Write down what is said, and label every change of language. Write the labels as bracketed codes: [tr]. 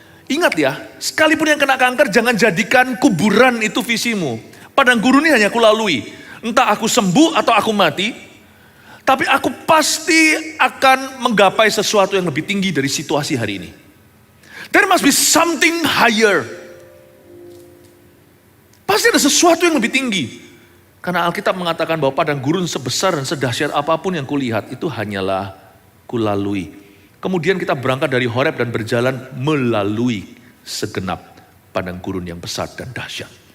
[id] Ingat ya, sekalipun yang kena kanker jangan jadikan kuburan itu visimu. Padang gurun ini hanya aku lalui. Entah aku sembuh atau aku mati, tapi aku pasti akan menggapai sesuatu yang lebih tinggi dari situasi hari ini. [en] There must be something higher. [id] Pasti ada sesuatu yang lebih tinggi. Karena Alkitab mengatakan bahwa padang gurun sebesar dan sedahsyat apapun yang kulihat itu hanyalah kulalui. Kemudian kita berangkat dari Horeb dan berjalan melalui segenap padang gurun yang besar dan dahsyat.